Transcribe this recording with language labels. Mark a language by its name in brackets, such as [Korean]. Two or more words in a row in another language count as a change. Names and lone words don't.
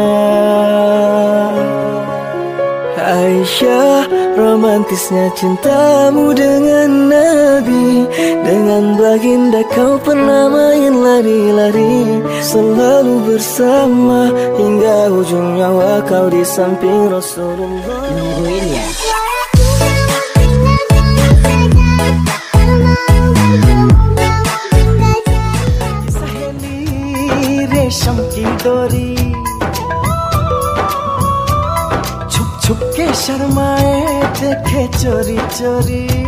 [Malay] Aisyah, romantisnya cintamu dengan Nabi. Dengan baginda kau pernah main lari-lari, selalu bersama hingga ujung nyawa kau di samping Rasulullah. [Indonesian] Nungguin ya. [Hindi] सहेली रेशम की डोरी, छुप छुप के शर्माए देखे चोरी चोरी।